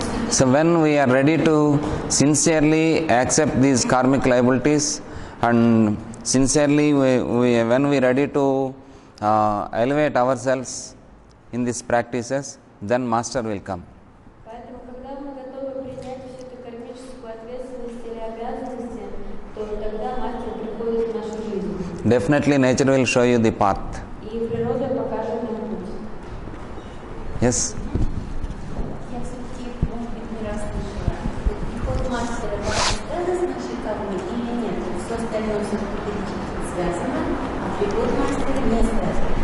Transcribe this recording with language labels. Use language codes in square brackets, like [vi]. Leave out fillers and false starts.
[en] So when we are ready to sincerely accept these karmic liabilities and sincerely when we are ready to elevate ourselves in these practices, then master will come. [ru] Поэтому, когда мы готовы принять всю эту кармическую ответственность или обязанности, то тогда мастер приходит в нашу жизнь. [en] Definitely nature will show you the path. [ru] И природа покажет нам путь. [en] Yes? [ru] Я все-таки, может быть, не раз слышала. Приход мастера – это связано с нашей кармой или нет? Все остальное все-таки связано, а приход мастера не связан.